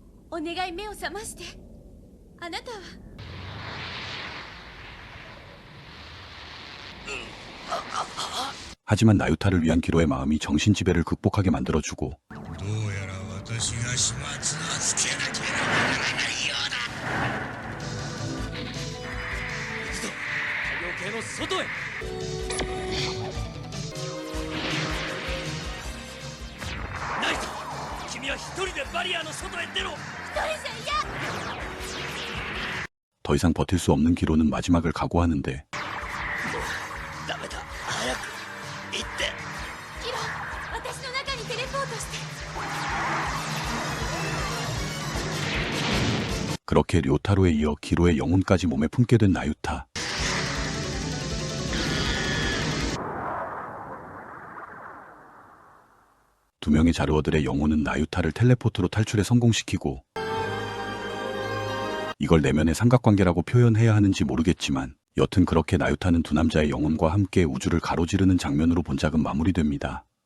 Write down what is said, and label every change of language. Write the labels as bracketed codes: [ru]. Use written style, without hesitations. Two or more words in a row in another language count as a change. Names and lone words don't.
[ja] お願い目を覚まして。あなたは [ko] 하지만 나유타를 위한 기로의 마음이 정신지배를 극복하게 만들어주고 [ja] どうやら私が始末をつけなければならないようだ。太陽系の外へ。ナイト、君は一人でバリアの外へ出ろ。 [ko] 더 이상 버틸 수 없는 기로는 마지막을 각오하는데 [ja] ダメだ、早く行って。キロ、私の中にテレポートして。 [ko] 그렇게 료타로에 이어 기로의 영혼까지 몸에 품게 된 나유타. 두 명의 자르워들의 영혼은 나유타를 텔레포트로 탈출에 성공시키고 이걸 내면의 삼각관계라고 표현해야 하는지 모르겠지만 여튼 그렇게 나유타는 두 남자의 영혼과 함께 우주를 가로지르는 장면으로 본작은 마무리됩니다.